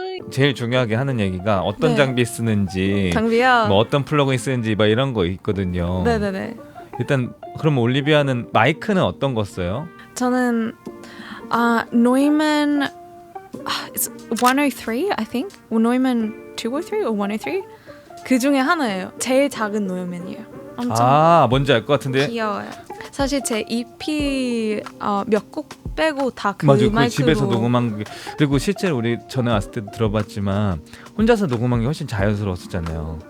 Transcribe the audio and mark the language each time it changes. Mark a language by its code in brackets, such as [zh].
[ko] 제일 중요하게 하는 얘기가 어떤 장비 쓰는지, 장비요? 뭐 어떤 플러그인 쓰는지 막 이런 거 있거든요. 네네네. 일단 그럼 올리비아는 마이크는 어떤 거 써요? [en] 저는 Neumann it's 103 I think. Neumann 203 or 103? [ko] 그 중에 하나예요. 제일 작은 노이맨이에요. 엄청 뭔지 알 것 같은데. 귀여워요. 사실 제 EP 몇 곡 빼고 다 그 맞아요. 그 마이크로. 집에서 녹음한 게 그리고 실제로 우리 전에 왔을 때도 들어봤지만 혼자서 녹음한 게 훨씬 자연스러웠었잖아요.